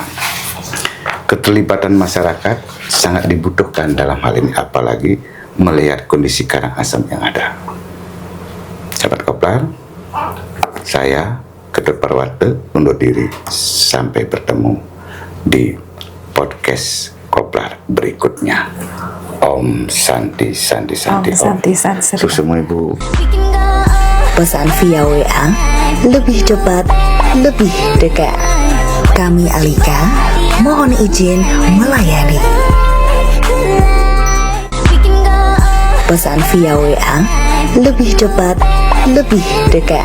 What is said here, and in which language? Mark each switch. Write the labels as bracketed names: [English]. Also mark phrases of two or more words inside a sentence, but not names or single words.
[Indonesian] Keterlibatan masyarakat sangat dibutuhkan dalam hal ini, apalagi melihat kondisi Karangasem yang ada. Sahabat Koplar, saya Ketut Parwate undur diri. Sampai bertemu di podcast Koplar berikutnya. [Sanskrit] ॐ शान्ति शान्ति शान्ति. ॐ शान्ति शान्ति. Susumu Ibu. [Indonesian] Pesan via WA lebih cepat, lebih dekat. Kami Alika mohon izin melayani. Pesan via WA lebih cepat, lebih dekat.